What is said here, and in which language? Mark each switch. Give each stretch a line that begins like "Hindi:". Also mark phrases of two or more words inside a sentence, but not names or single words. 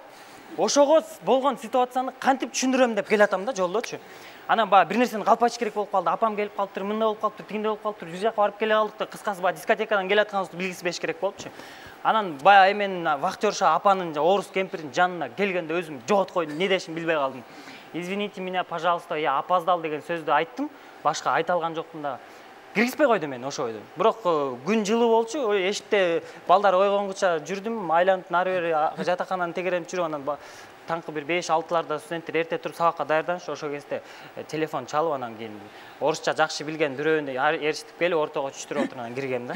Kyrgyz: Ошого болгон ситуацияны кантип түшүндүрөм деп келатам да жолдочу. Анан бир нерсени калпачы керек болуп калды. Апам келип калыптыр, мында болуп калыптыр, тигинде болуп калыптыр, бир жака барып келе калдык да. Кыскасы дискотекадан келатканыбызды билгиси бериш керек болупчу. Анан эменин вахтерша апанын орус кемпирдин жанына келгенде өзүм жоготкойдум, эмне дешимди билбей калдым.
Russian: Извините меня, пожалуйста, я опоздал
Kyrgyz: деген сөздү айттым. Башка айта алган жокмун да. Киргизбей койду мен ошо ойду. Бирок күн жылуу болчу, эшикте балдар ойгонгуча жүрдүм, айланып нары бери жатакананы тегеренип жүрүп, анан таңкы бир 5-6-ларда студенттер эрте туруп сабакка даярданышты. Ошол кезде телефон чалып, анан кийин орусча жакшы билген бирөөнү ээрчитип келип ортого түштүрүп отуруп анан киргем да.